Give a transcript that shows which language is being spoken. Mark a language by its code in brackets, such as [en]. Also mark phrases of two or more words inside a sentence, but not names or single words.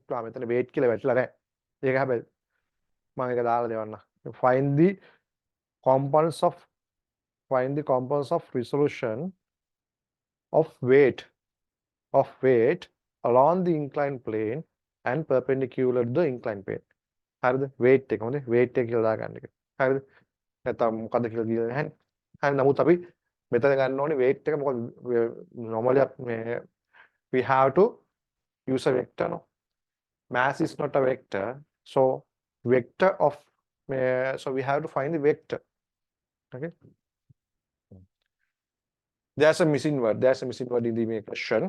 [si] මෙතන weight කියලා වැටලා නැහැ. ඒක හැබැයි මම ඒක දාලා දෙවන්න. [en] Find the components of resolution of weight along the inclined plane and perpendicular to the inclined plane. [si] හරිද? weight එක හොඳේ. weight එක කියලා දාගන්න එක. හරිද? නැත්නම් මොකද්ද කියලා දීලා නැහැ. හරි. නමුත් අපි මෙතන ගන්න ඕනේ weight එක මොකද [en] normally we have to use a vector, no? Mass is not a vector, so vector of so we have to find the vector. Okay, there's a missing word in the question.